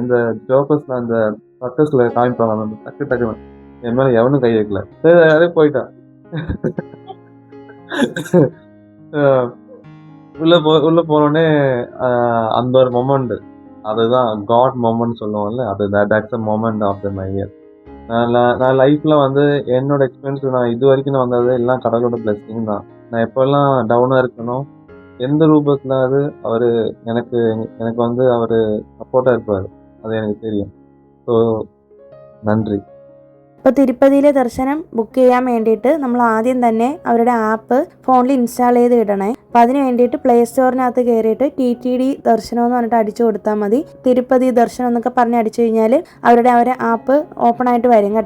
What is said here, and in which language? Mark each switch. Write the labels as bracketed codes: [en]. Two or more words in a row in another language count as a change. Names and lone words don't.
[ta] இந்த ஜோக்கர்ஸ்ல அந்த சர்க்கஸ்ல காமிப்பாங்க, அந்த டக்கு என் மேல எவனும் கை வைக்கல, சரி அதே போயிட்டான். உள்ள போனோடனே அந்த ஒரு மொமெண்ட், அதுதான் [en] God moment [ta] சொல்லுவோம்ல, அது [en] that's a moment of the my year. [ta] நான் லைஃப்ல வந்து என்னோட எக்ஸ்பீரியன்ஸ் நான் இது வரைக்கும் நான் வந்தது எல்லாம் கடவுளோட பிளெஸிங் தான். நான் எப்பெல்லாம் டவுனா இருக்கணும், எந்த ரூபத்துல அது அவரு எனக்கு வந்து அவரு சப்போர்ட்டா இருப்பாரு, அது எனக்கு தெரியும். [ml] ஸோ നന്ദി. ഇപ്പോൾ തിരുപ്പതിയിലെ ദർശനം ബുക്ക് ചെയ്യാൻ വേണ്ടിയിട്ട് നമ്മൾ ആദ്യം തന്നെ അവരുടെ ആപ്പ് ഫോണിൽ ഇൻസ്റ്റാൾ ചെയ്ത് ഇടണേ. അപ്പോൾ അതിന് വേണ്ടിയിട്ട് പ്ലേ സ്റ്റോറിനകത്ത് കയറിയിട്ട് TTD ദർശനം എന്ന് പറഞ്ഞിട്ട് അടിച്ചു കൊടുത്താൽ മതി. തിരുപ്പതി ദർശനം എന്നൊക്കെ പറഞ്ഞ് അടിച്ചു കഴിഞ്ഞാൽ അവരുടെ ആപ്പ് ഓപ്പൺ ആയിട്ട് വരും കേട്ടോ.